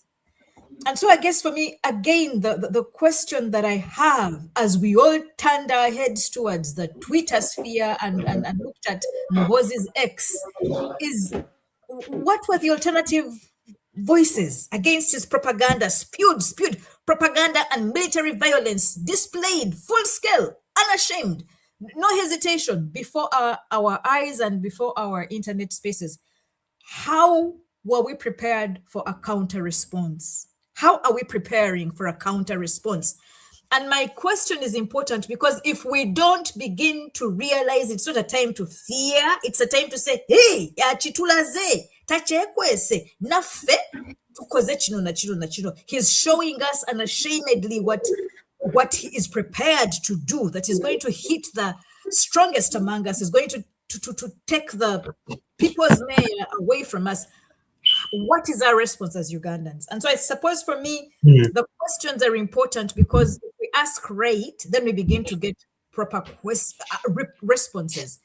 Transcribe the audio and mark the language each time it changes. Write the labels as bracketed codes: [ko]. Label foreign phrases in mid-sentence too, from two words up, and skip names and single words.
[en] And so I guess for me, again, the question that I have as we all turned our heads towards the Twitter sphere and looked at Muhoozi's X is, what were the alternative voices against his propaganda, spewed propaganda and military violence displayed full scale, unashamed, no hesitation before our eyes and before our internet spaces? How were we prepared for a counter response? How are we preparing for a counter response? And my question is important because if we don't begin to realize it's not a time to fear, it's a time to say, hey, yachitulaze, tachekwese, nafe, tukoze chino na chino na chino. He's showing us unashamedly what he is prepared to do, that is going to hit the strongest among us, is going to take the people's mayor away from us. What is our response as Ugandans? And so I suppose for me, the questions are important because if we ask right, then we begin to get proper responses.